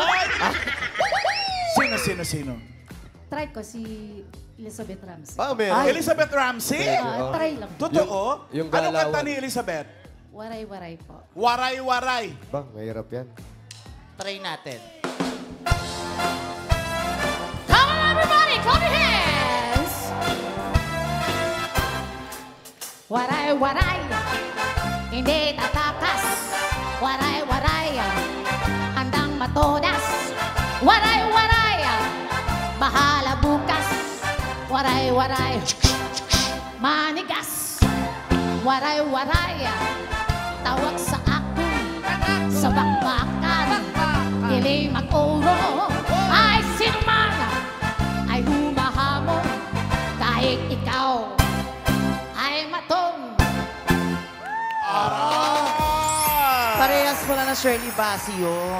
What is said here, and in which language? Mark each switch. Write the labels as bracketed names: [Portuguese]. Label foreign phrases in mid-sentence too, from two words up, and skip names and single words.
[Filipino] Sino? Try ko si Elizabeth Ramsey. Ah, meron. Elizabeth Ramsey? Try lang. Totoo? Yung Anong kanta galawan. ni Elizabeth? Waray-waray po. Waray-waray. Bang, mahirap yan. Try natin. [English] Come on, everybody, clap your hands. [Filipino] Waray-waray, hindi tatakas. Waray-waray, handang matodas. Waray-waray, bahala bukas. Waray-waray, manigas. Waray-waray, tawag sa ako sa bakbakan. Dili mag-uro, ay sinuman ay humahamon. Kahit ikaw ay matong. Parehas mo na ng Shirley Bassey yun.